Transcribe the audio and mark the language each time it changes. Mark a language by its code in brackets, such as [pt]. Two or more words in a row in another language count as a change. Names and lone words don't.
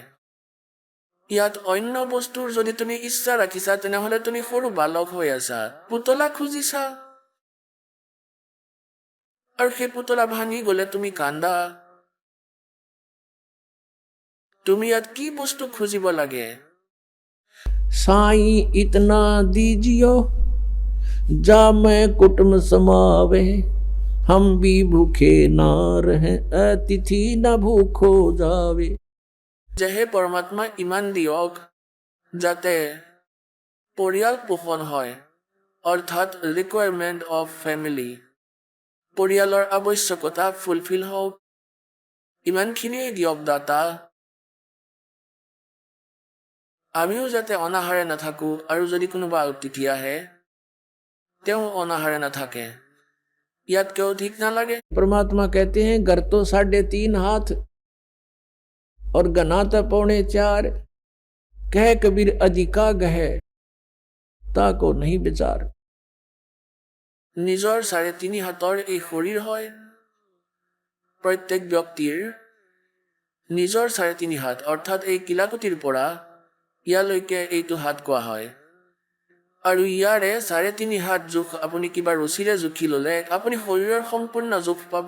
[as] ইয়াত অন্য বস্তুৰ যদি তুমি ইচ্ছা ৰাখিছা, তেনেহলে তুমি সৰু বালক হৈ আছা, পুতলা খুজিছা, আৰু সেই পুতলা ভাঙি গলে তুমি কান্দা। তুমি ইয়াত কি বস্তু খুজিব লাগে? [hi] साईं इतना दीजियो जा मैं कुटुम समावे, हम भी भूखे ना रहे अतिथि न भूखो जावे। [as] যেহে পৰমাত্মা ইমান দিয়ক যাতে পৰিয়াল পোষণ হয়, অৰ্থাৎ [en] requirement of family, [as] পৰিয়ালৰ আৱশ্যকতা ফুলফিল হওক, ইমানখিনিয়েই দিয়ক দাতা। আমিও যাতে অনাহাৰে নাথাকো, আৰু যদি কোনোবা অতিথি আহে তেওঁ অনাহাৰে নাথাকে, ইয়াতকেও ঠিক নালাগে। [hi] परमात्मा कहते हैं घर तो 3.5 हाथ और गनाता 4.25, कह कबीर अधिका गहे ताको नहीं विचार। [as] নিজৰ 3.5 হাতৰ এই শৰীৰ হয়, প্ৰত্যেক ব্যক্তিৰ নিজৰ 3.5 হাত, অৰ্থাৎ এই কিলাকুটিৰ পৰা ইয়ালৈকে এইটো হাত কোৱা হয়। আৰু ইয়াৰে 3.5 হাত জোখ আপুনি কিবা ৰছীৰে জুখি ল'লে আপুনি শৰীৰৰ সম্পূৰ্ণ জোখ পাব।